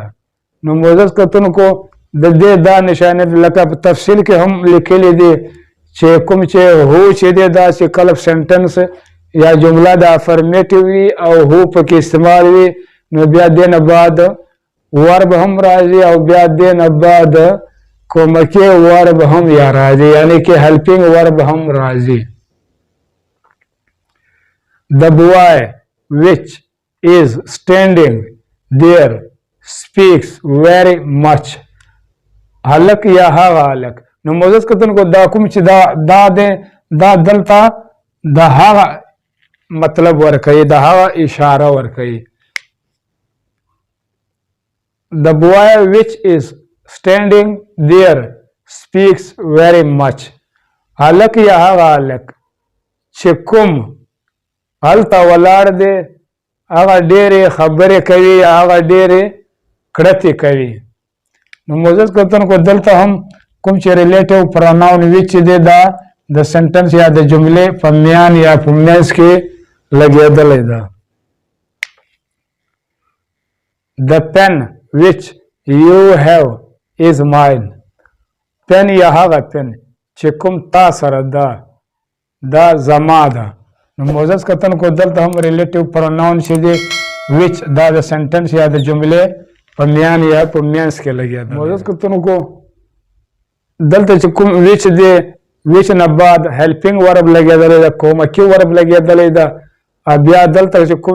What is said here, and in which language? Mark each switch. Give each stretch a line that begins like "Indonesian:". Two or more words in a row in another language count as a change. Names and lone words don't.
Pashto: نو معزز کتونکو د دې دا نشانې لکه په تفصیل کې هم لیکلي دي چې کوم چې هو چې دی دا چې کله سنټنس یا جمله د افرمیټیو وي او هو پکې استعمال وي نو بیا دې نه بعد ورب هم راځي او بیا دې نه بعد کومکي ورب هم یا راځي یعنی کې
English: helping verb
Pashto: هم راځي.
English: The boy which is standing there speaks very much.
Pashto: هلک یا هغه هلک. نو معزز کتونکو دا کوم چې دا دلته د هغه مطلب ورکوي د هغه اشاره ورکوي.
English: The boy which is standing there speaks very much.
Pashto: هلک یا هغه هلک چې کوم هلته ولاړ دی هغه ډېرې خبرې کوي هغه ډېرې کړتې کوي. نو معزز کتونکو دلته هم کوم چې
English: relative pronoun which
Pashto: دی دا د سنټنس یا د جملې په میان یا په منځ کې لګېدلی ده.
English: The pen which you have is mine.
Pashto: پن یا هغه پن چې کوم تا سره ده دا زما ده. نو معزز کتونکو دلته هم
English: relative pronoun
Pashto: چې دی ویچ دا د سنټنس یا د جملې په میان یا په مینس کې لګیا دی. معزز کتونکو دلته چې کوم ویچ دی ویچ نه بعد
English: helping verb
Pashto: لګېدلی ده کومکي ورب لګېدلی ده بیا دلته چې کوم